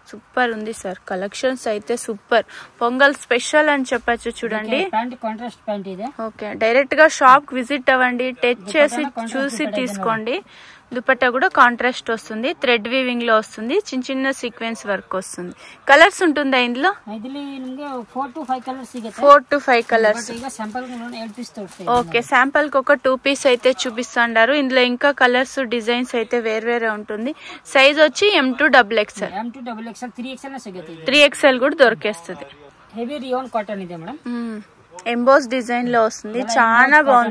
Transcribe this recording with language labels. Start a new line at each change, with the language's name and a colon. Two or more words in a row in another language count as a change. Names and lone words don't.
Telugu: సూపర్ ఉంది సార్, కలెక్షన్స్ అయితే సూపర్.
English: Pongal special
Telugu: అని చెప్పచ్చు చూడండి.
English: pant contrast pant ఇది.
Telugu: ఓకే, డైరెక్ట్ గా
English: shop visit
Telugu: అవ్వండి, టచ్ చేసి చూసి తీసుకోండి. దుపట్టా కూడా కాంట్రాస్ట్ వస్తుంది,
English: thread weaving
Telugu: లో వస్తుంది, చిన్న చిన్న
English: sequence work
Telugu: వస్తుంది. కలర్స్ ఉంటుందా ఇందులో?
English: 4 to 5 colors ಸಿಗುತ್ತೆ. 4 to 5 colors.
Kannada: ಈಗ ಸ್ಯಾಂಪಲ್ 8 పీస్ ತೋರಿಸ್ತೀನಿ.
Telugu: ఓకే, శాంపుల్ కి ఒక 2 పీస్ అయితే చూపిస్తున్నారు. ఇందులో ఇంకా కలర్స్ డిజైన్స్ అయితే వేరే ఉంటుంది. సైజ్ వచ్చి M2 XXL.
Kannada: M2 XXL 3XL ಸಿಗುತ್ತೆ.
Telugu: 3XL కూడా దొరికేస్తుంది.
English: heavy rayon cotton ಇದೆ మేడం. emboss design
Telugu: లో వస్తుంది, చాలా బాగుంది.